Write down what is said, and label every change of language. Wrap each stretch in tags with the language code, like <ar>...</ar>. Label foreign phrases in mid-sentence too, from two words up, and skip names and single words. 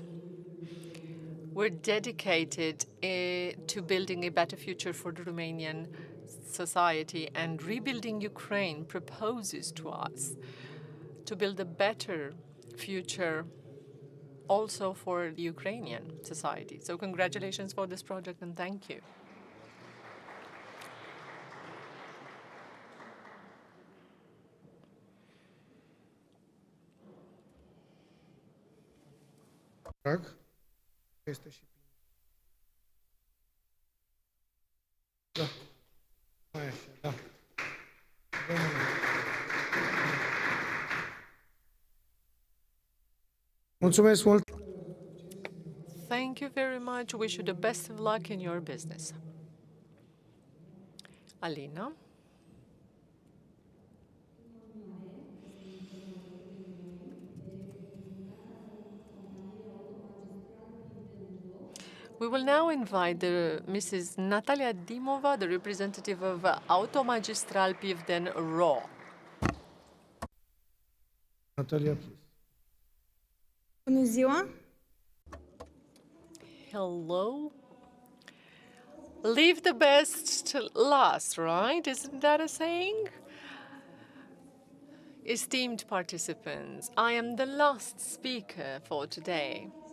<en>We're dedicated to building a better future for the Romanian society, and Rebuilding Ukraine proposes to us to build a better future also for the Ukrainian society. So congratulations for this project and thank you.</en> <ro>Este și da. Mai așa, da. Mulțumesc mult.</ro> <en>Thank you very much. Wish you the best of luck in your business. Alina. We will now invite Mrs. Natalia Dimova, the representative of Automagistral Pivden RO. Natalia, please.</en> <ro>Bună ziua!</ro> <en>Hello. Leave the best to last, right? Isn't that a saying? Esteemed participants, I am the last speaker for today.</en>